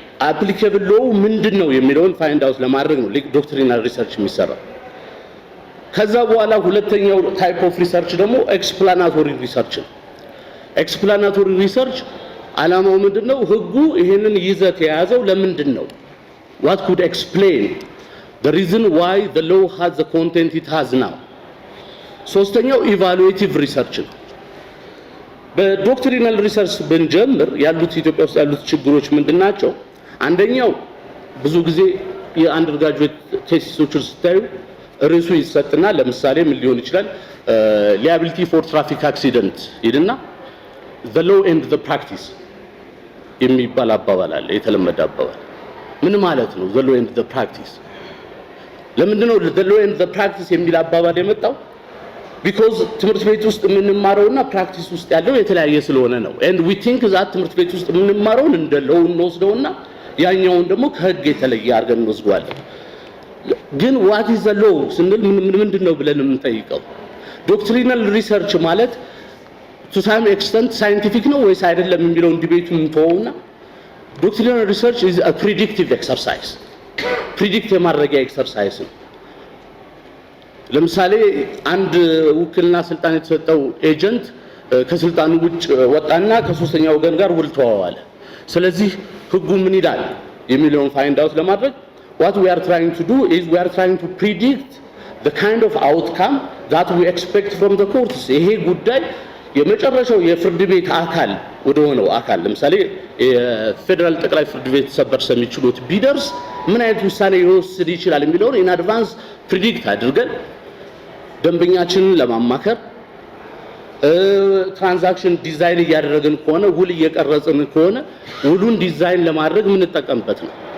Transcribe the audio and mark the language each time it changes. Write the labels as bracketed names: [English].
[English] applicable law [Amharic] ምንድነው የሚለውን ፋይንድ አውት ለማድረግ ነው ዶክትሪናል ሪሰርች የሚሰራው። ከዛ በኋላ ሁለተኛው ታይፕ ኦፍ ሪሰርች ደግሞ ኤክስፕላናቶሪ ሪሰርች ነው። ኤክስፕላናቶሪ ሪሰርች ዓላማው ምንድነው? ህጉ ይሄንን ይዘት የያዘው ለምንድን ነው? [English] what could explain the reason why the law has the content it has now. [Amharic] ሶስተኛው ኢቫሉዌቲቭ ሪሰርች ነው። በዶክትሪናል ሪሰርች ብንጀምር ያሉት ኢትዮጵያ ውስጥ ያሉት ችግሮች ምንድናቸው? አንደኛው ብዙ ጊዜ የአንደርግራጁዌት ቴሲሶችን ስታዩ ርዕሱ ይሰጥና ለምሳሌ ምን ሊሆን ይችላል? [English] liability for traffic accident [Amharic] ይልና [English] the law and the practice [Amharic] የሚባል አባባል አለ፣ የተለመደ አባባል። ምን ማለት ነው the law and the practice? ለምንድን ነው [English] the law and the practice [Amharic] የሚል አባባል የመጣው? [English] because [Amharic] ትምህርት ቤት ውስጥ የምንማረውና ፕራክቲስ ውስጥ ያለው የተለያየ ስለሆነ ነው። [English] and we think that [Amharic] ትምህርት ቤት ውስጥ የምንማረውን እንደ law እንወስደውና ያኛውን ደግሞ ከህግ የተለየ አድርገን እንወስደዋለን። ግን [English] what is the law [Amharic] ስንል ምንድን ነው ብለን የምንጠይቀው? ዶክትሪናል ሪሰርች ማለት [English] to some extent [Amharic] ሳይንቲፊክ ነው ወይስ አይደለም የሚለውን ዲቤቱን እንተወውና ዶክትሪናል ሪሰርች [English] is a predictive exercise። [Amharic] ፕሪዲክት የማድረጊያ ኤክሰርሳይዝ ነው። ለምሳሌ አንድ ውክልና ስልጣን የተሰጠው ኤጀንት ከስልጣኑ ውጭ ወጣና ከሶስተኛ ወገን ጋር ውል ተዋዋለ። ስለዚህ ህጉ ምን ይላል የሚለውን ፋይንድ አውት ለማድረግ [English] what we are trying to do is we are trying to predict the kind of outcome that we expect from the courts. [Amharic] ይሄ ጉዳይ የመጨረሻው የፍርድ ቤት አካል ወደ ሆነው አካል ለምሳሌ የፌደራል ጠቅላይ ፍርድ ቤት ሰበር ሰሚ ችሎት ቢደርስ ምን አይነት ውሳኔ ይወስድ ይችላል የሚለውን ኢን አድቫንስ ፕሪዲክት አድርገን ደንበኛችንን ለማማከር ትራንዛክሽን ዲዛይን እያደረግን ከሆነ ውል እየቀረጽን ከሆነ ውሉን ዲዛይን ለማድረግ ምን ተጠቀምበት ነው።